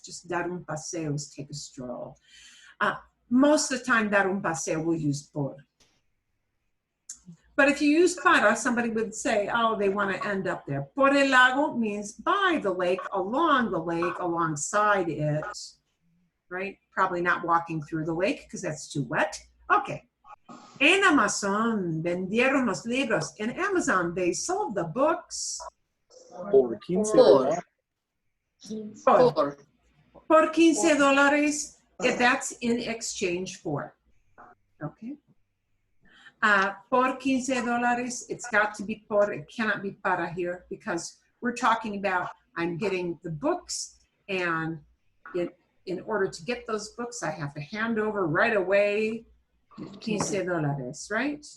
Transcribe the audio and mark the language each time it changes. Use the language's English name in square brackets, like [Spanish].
[English] Just [Spanish] dar un paseo [English] is take a stroll. Most of the time, dar un paseo will use por. But if you use para, somebody would say, oh, they want to end up there. [Spanish] Por el lago [English] means by the lake, alongside it, right? Probably not walking through the lake because that's too wet. Okay. [Spanish] En Amazon vendieron los libros. [English] In Amazon, they sold the books. [Spanish] Por 15 Por. Por. Por $15. [English] If that's in exchange for. Okay. [Spanish] Por $15, [English] it's got to be por, it cannot be para here because we're talking about I'm getting the books, and in order to get those books, I have to hand over right away $15, right?